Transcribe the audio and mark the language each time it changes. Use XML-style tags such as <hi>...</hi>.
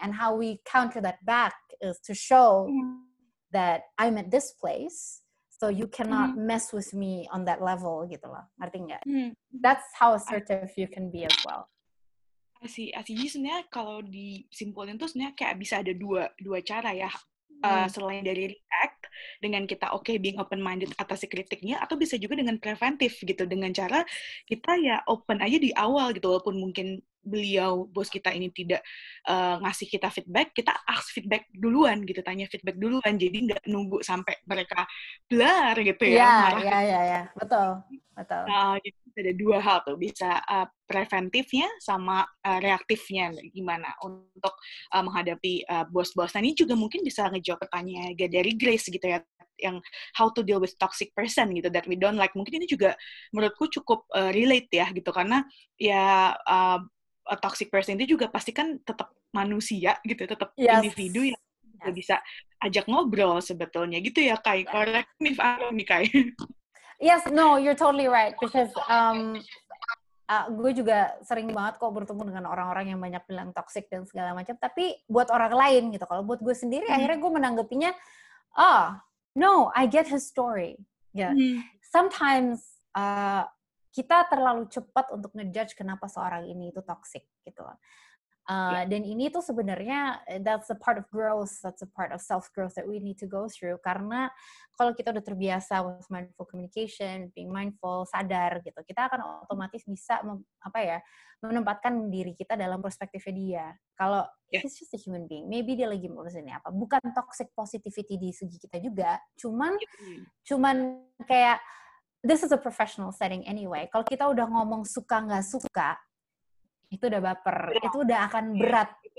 <en>And how we counter that back is to show that I'm at this place, so you cannot mess with me on that level</en> <id>gitu lah. Ngerti nggak?</id> <en>That's how assertive you can be as well.</en> <id>Jadi sebenarnya kalau disimpulin tuh sebenarnya kayak bisa ada dua cara ya. Selain dari react dengan kita</id> <en>being open minded</en> <id>atas kritiknya, atau bisa juga dengan preventif gitu, dengan cara kita ya open aja di awal gitu, walaupun mungkin bos kita ini tidak ngasih kita feedback, kita ask feedback duluan gitu, tanya feedback duluan, jadi nggak nunggu sampai mereka blar gitu ya. Iya, betul. Nah, jadi ada dua hal tuh, bisa preventifnya sama reaktifnya gimana untuk menghadapi bos-bos. Nah, ini juga mungkin bisa ngejawab pertanyaan dari Grace gitu ya.</id> <en>yang how to deal with toxic person gitu that we don't like.</en> <id>Mungkin ini juga menurutku cukup relate ya gitu, karena ya</id> <en>a toxic person</en> <id>itu juga pasti kan tetap manusia gitu, tetap individu yang juga bisa ajak ngobrol sebetulnya gitu ya, Kai.</id> <en>Correct me if I'm wrong nih, Kai. Yes, no, you're totally right because</en> <id>gue juga sering banget kok bertemu dengan orang-orang yang banyak bilang toxic dan segala macam, tapi buat orang lain gitu. Kalau buat gue sendiri, akhirnya gue menanggapinya,</id> <en>no, I get his story. Yeah.</en> <id>Sometimes kita terlalu cepat untuk ngejudge kenapa seorang ini itu toxic gitu. Dan ini tuh sebenarnya</id> <en>that's a part of growth, that's a part of self growth that we need to go through.</en> <id>Karena kalau kita udah terbiasa</id> <en>with mindful communication, being mindful,</en> <id>sadar gitu, kita akan otomatis bisa menempatkan diri kita dalam perspektifnya dia. Kalau</id> <en>he's just a human being,</en> <id>maybe dia lagi ngurusin apa, bukan toxic positivity di segi kita juga, cuman kayak</id> <en>this is a professional setting anyway.</en> <id>Kalau kita udah ngomong suka nggak suka, itu udah baper, itu udah akan berat.</id>